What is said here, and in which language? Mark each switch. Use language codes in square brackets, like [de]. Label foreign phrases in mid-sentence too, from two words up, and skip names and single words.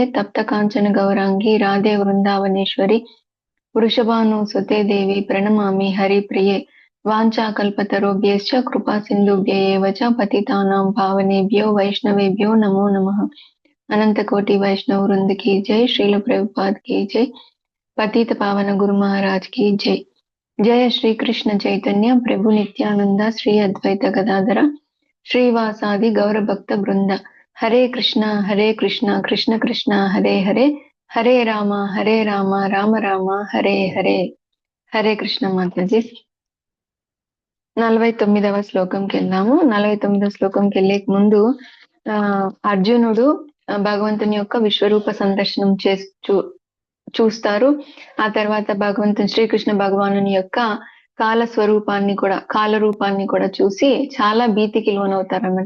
[sa] तप्त कांचन गौरांगी राधे वृंदावनेश्वरी वृषभानुसुते देवी प्रणमामि हरिप्रिये। वाञ्छाकल्पतरुभ्यश्च कृपा सिन्धुभ्य एव च पतितानां पावनेभ्यो वैष्णवेभ्यो नमो नमः। [hi] अनंत कोटि वैष्णव वृंद की जय। श्रील प्रभुपाद की जय। पतित पावन गुरु महाराज की जय। [sa] जय श्री कृष्ण चैतन्य प्रभु नित्यानंद श्री अद्वैत गदाधर श्रीवासादि गौर भक्त वृंद। हरे कृष्ण कृष्ण कृष्ण हरे हरे हरे राम राम राम हरे हरे। [hi] हरे कृष्ण माताजी। [te] 49వ శ్లోకంకి వెళ్దాము. 49వ శ్లోకంకి వెళ్ళే ముందు అర్జునుడు భగవంతుని యొక్క విశ్వరూప సందర్శనం చూస్తారు. ఆ తర్వాత భగవంతుని శ్రీకృష్ణ భగవానుని యొక్క కాల రూపాన్ని కూడా చూసి చాలా భీతికి లోనవుతారన్నమాట.